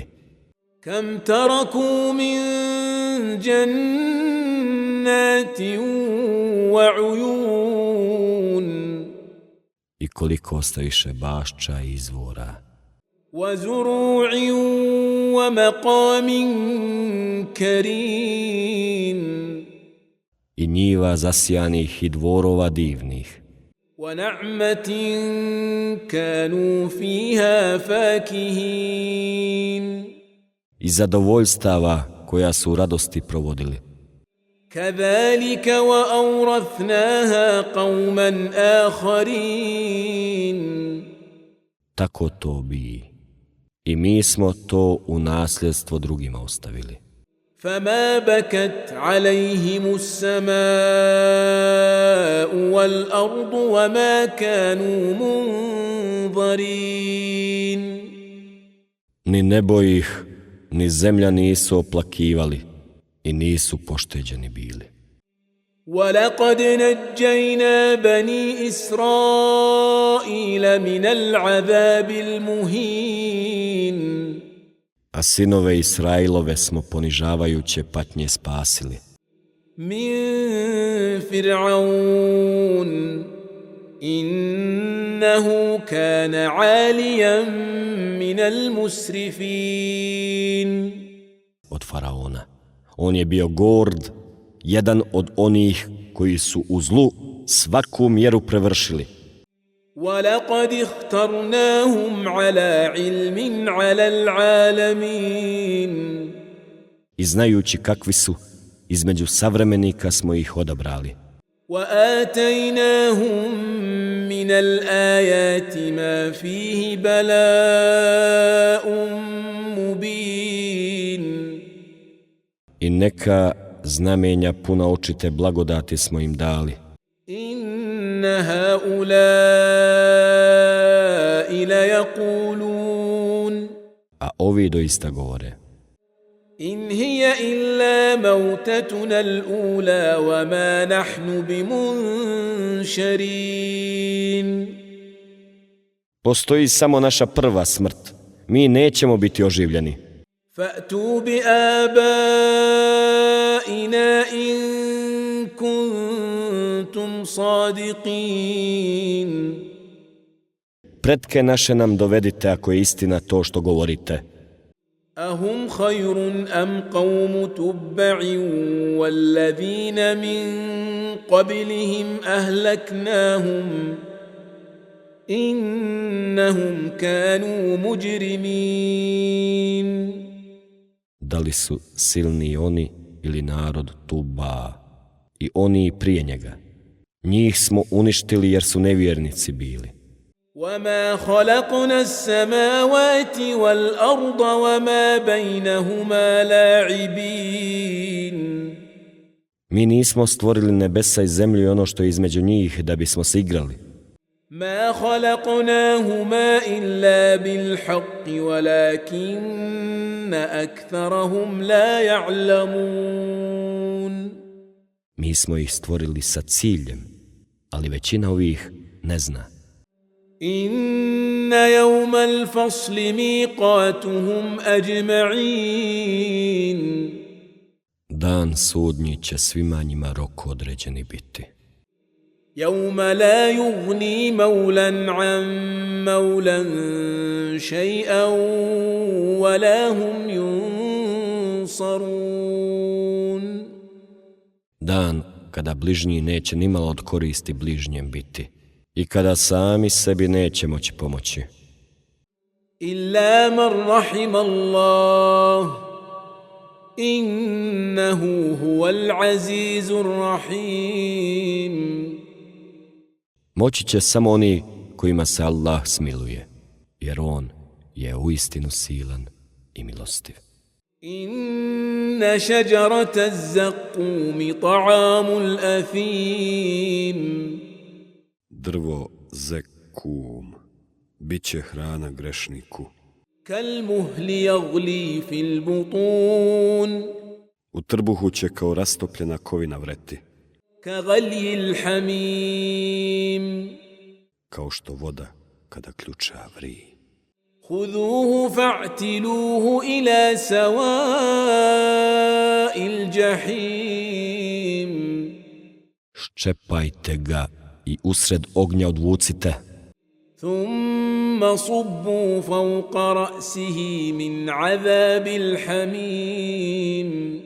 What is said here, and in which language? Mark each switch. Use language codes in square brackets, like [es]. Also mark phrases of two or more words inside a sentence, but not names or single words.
[ar] كم تركوا من جنات وعيون. [bs] I koliko ostaviše bašča i izvora. [ar] وزروع ومقام كريم. [bs] I njiva zasijanih i dvorova divnih. [ar] ونعمة كانوا فيها فاكهين. [bs] I zadovoljstava koja su u radosti provodili. [ar] كذلك وأورثناها قوما آخرين. [bs] Tako to bi. I mi smo to u nasljedstvo drugima ostavili. [ar] فما بكت عليهم السماء والأرض وما كانوا منظرين. [bs] Ni nebo ih, ni zemlja nisu oplakivali i nisu pošteđeni bili. [ar] ولقد نجينا بني إسرائيل من العذاب المهين. [bs] A sinove Israilove smo ponižavajuće patnje spasili. [ar] من فرعون إنه كان عاليا من المسرفين. [bs] Od faraona. On je bio gord, jedan od onih koji su u zlu svaku mjeru prevršili. [ar] وَلَقَدِ اخْتَرْنَاهُمْ عَلَى عِلْمٍ عَلَى الْعَالَمِينَ. [bs] I znajući kakvi su, između savremenika smo ih odabrali. [ar] وَآتَيْنَاهُمْ مِنَ الْآيَاتِ مَا فِيهِ بَلَاءٌ مُبِينٌ. [bs] I neka znamenja puna očite blagodati smo im dali. [ar] إِنَّ هَؤُلَاءِ لَيَقُولُونَ. [bs] A ovi doista govore. [ar] إِنْ هِيَ إِلَّا مَوْتَتُنَا الْأُولَى وَمَا نَحْنُ بِمُنْشَرِينَ. [bs] Postoji samo naša prva smrt. Mi nećemo biti oživljeni. [ar] فَأْتُوا بِآبَائِنَا إِن كُنتُمْ صَادِقِينَ. [bs] Pretke naše nam dovedite ako je istina to što govorite. [ar] أَهُمْ خَيْرٌ أَمْ قَوْمُ تُبَّعٍ وَالَّذِينَ مِنْ قَبْلِهِمْ أَهْلَكْنَاهُمْ إِنَّهُمْ كَانُوا مُجْرِمِينَ. [bs] Da li su silni oni ili narod Tuba i oni prije njega? Njih smo uništili jer su nevjernici bili. [ar] وَمَا خَلَقْنَا السَّمَاوَاتِ وَالْأَرْضَ وَمَا بَيْنَهُمَا لَاعِبِينَ. [bs] Mi nismo stvorili nebesa i zemlju i ono što je između njih da bismo se igrali. [ar] مَا خَلَقْنَاهُمَا إِلَّا بِالْحَقِّ وَلَكِنَّ أَكْثَرَهُمْ لَا يَعْلَمُونَ. [bs] Mi smo ih stvorili sa ciljem, ali većina ovih ne zna. [ar] إِنَّ يَوْمَ الْفَصْلِ مِيقَاتُهُمْ أَجْمَعِينَ. [bs] Dan sudnji će svima njima rok određeni biti. [ar] يوم لا يغني مولا عن مولا شيئا ولا هم ينصرون. [bs] Dan kada bližnji neće nimalo od koristi bližnjem biti i kada sami sebi neće moći pomoći. [ar] إلا من رحم الله إنه هو العزيز الرحيم. [bs] Moći će samo oni kojima se Allah smiluje, jer On je uistinu silan i milostiv. [ar] إن شجرة الزقوم طعام الأثيم. [bs] Drvo zekum bit će hrana grešniku. [ar] كالمهل يغلي في البطون. [bs] U trbuhu će kao rastopljena kovina vreti, [ar] كغلي الحميم. [bs] kao što voda kada ključa vri. [ar] خذوه فاعتلوه إلى سواء الجحيم. [bs] Ščepajte ga i usred ognja odvucite, [ar] ثم صبوا فوق رأسه من عذاب الحميم.